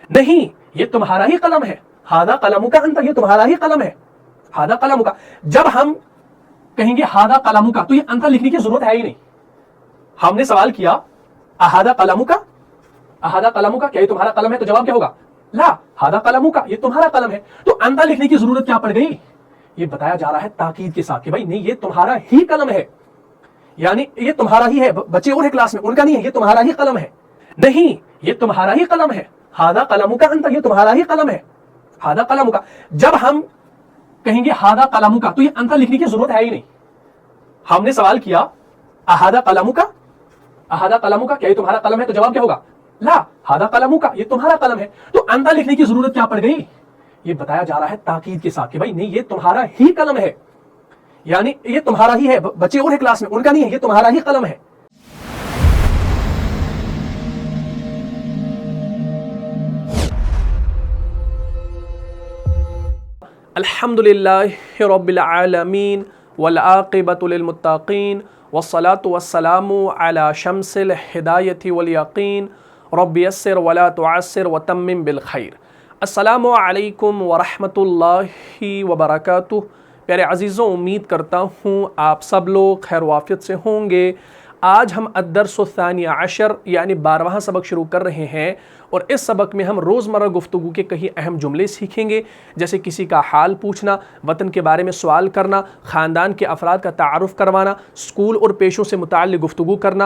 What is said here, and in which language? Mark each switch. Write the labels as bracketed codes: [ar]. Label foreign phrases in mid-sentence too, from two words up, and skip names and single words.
[ur] نہیں یہ تمہارا ہی قلم ہے، [ar] ہاذا قلمک انت، [ur] یہ تمہارا ہی قلم ہے، [ar] ہاذا قلمک۔ [ur] جب ہم کہیں گے [ar] ہاذا قلمک [ur] تو یہ انت لکھنے کی ضرورت ہے ہی نہیں۔ ہم نے سوال کیا [ar] اہذا قلمک، اہذا قلمک، [ur] کیا یہ تمہارا قلم ہے؟ تو جواب کیا ہوگا؟ [ar] لا ہاذا قلمک، [ur] یہ تمہارا قلم ہے۔ تو انت لکھنے کی ضرورت کیا پڑ گئی؟ یہ بتایا جا رہا ہے تاکید کے ساتھ کہ بھائی نہیں یہ تمہارا ہی قلم ہے، یعنی یہ تمہارا ہی ہے۔ بچے اور ہے کلاس میں، ان کا نہیں ہے، یہ تمہارا ہی قلم ہے۔ نہیں یہ تمہارا ہی قلم ہے، [ar] ہاذا قلمک انت، [ur] یہ تمہارا ہی قلم ہے، [ar] ہاذا قلمک۔ [ur] جب ہم کہیں گے [ar] ہاذا قلمک [ur] تو یہ انت لکھنے کی ضرورت ہے ہی نہیں۔ ہم نے سوال کیا [ar] اہذا قلمک، اہذا قلمک، [ur] کیا یہ تمہارا قلم ہے؟ تو جواب کیا ہوگا؟ [ar] لا ہاذا قلمک، [ur] یہ تمہارا قلم ہے۔ تو انت لکھنے کی ضرورت کیا پڑ گئی؟ یہ بتایا جا رہا ہے تاکید کے ساتھ کہ بھائی نہیں یہ تمہارا ہی قلم ہے، یعنی یہ تمہارا ہی ہے۔ بچے اور ہے کلاس میں، ان کا نہیں ہے، یہ تمہارا ہی قلم ہے۔ [ar] الحمدللہ رب العالمین والعاقبۃ للمتقین والصلاة والسلام علی شمس الہدایۃ والیقین رب یسر ولا تعسر وتمم بالخیر۔ السلام علیکم ورحمۃ اللہ وبرکاتہ۔ [ur] پیارے عزیزوں، امید کرتا ہوں آپ سب لوگ خیر وافیت سے ہوں گے۔ آج ہم [ar] الدرس الثانی عشر [ur] یعنی 12واں سبق شروع کر رہے ہیں، اور اس سبق میں ہم روزمرہ گفتگو کے کئی اہم جملے سیکھیں گے، جیسے کسی کا حال پوچھنا، وطن کے بارے میں سوال کرنا، خاندان کے افراد کا تعارف کروانا، اسکول اور پیشوں سے متعلق گفتگو کرنا۔